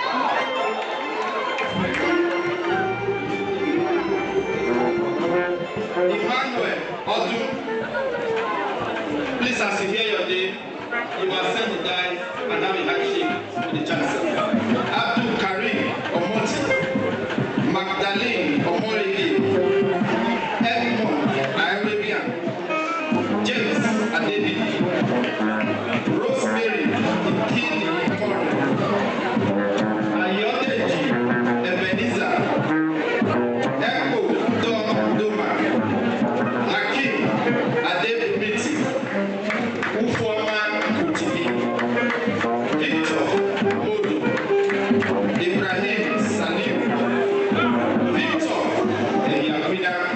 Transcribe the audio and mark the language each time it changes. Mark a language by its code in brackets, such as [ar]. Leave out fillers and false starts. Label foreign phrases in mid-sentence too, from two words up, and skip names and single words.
[en] Emmanuel Odun, please, as you hear your name, you will ascend the dais and have a handshake with the Chancellor. Abdul Karim Omoti, Magdalene Omorigi, Edmond Arabian, James Adebi, Rosemary Ikini Kore, Ayodeji Ebenezer, Eko Don Doma, Hakim Adebimiti, Ufoma Kutimi, Victor Modo, Ibrahim Salim, Victor Eyakwina,